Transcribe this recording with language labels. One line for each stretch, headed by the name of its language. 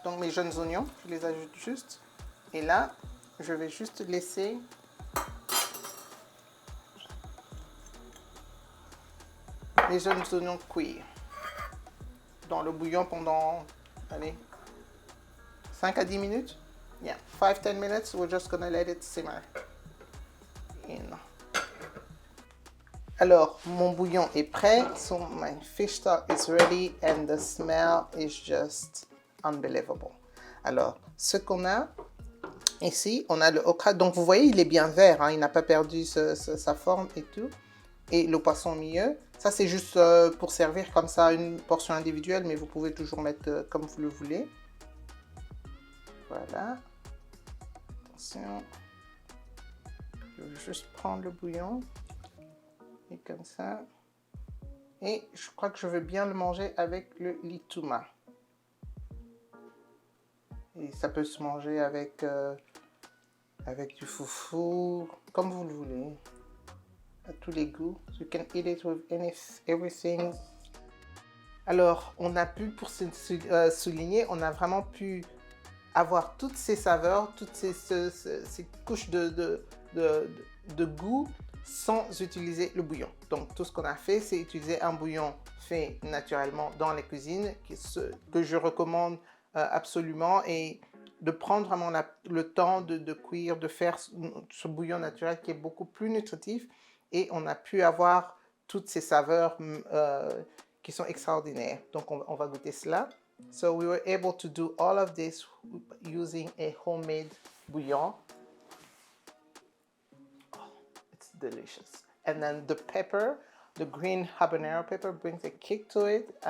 French: Donc mes jeunes oignons, je les ajoute juste. Et là, je vais juste laisser les jeunes oignons cuire dans le bouillon pendant, allez, 5 à 10 minutes.
English: Yeah, 5-10 minutes. We're just gonna let it simmer in.
French: Alors, mon bouillon est prêt.
English: So my fish stock is ready and the smell is just unbelievable.
French: Alors, ce qu'on a, Ici, on a le okra. Donc, vous voyez, il est bien vert. Hein, il n'a pas perdu sa forme et tout. Et le poisson au milieu. Ça, c'est juste pour servir comme ça une portion individuelle. Mais vous pouvez toujours mettre comme vous le voulez. Voilà. Attention. Je vais juste prendre le bouillon. Et comme ça. Et je crois que je veux bien le manger avec le lituma. Et ça peut se manger avec du foufou, comme vous le voulez, à tous les goûts.
English: You can eat it with everything.
French: Alors, on a pu, pour souligner, on a vraiment pu avoir toutes ces saveurs, toutes ces couches de goût sans utiliser le bouillon. Donc, tout ce qu'on a fait, c'est utiliser un bouillon fait naturellement dans les cuisines, que je recommande absolument, et de prendre vraiment le temps de cuire, de faire ce bouillon naturel qui est beaucoup plus nutritif, et on a pu avoir toutes ces saveurs qui sont extraordinaires. Donc, on va goûter cela.
English: So we were able to do all of this using a homemade bouillon. Oh, it's delicious. And then the pepper, the green habanero pepper, brings a kick to it.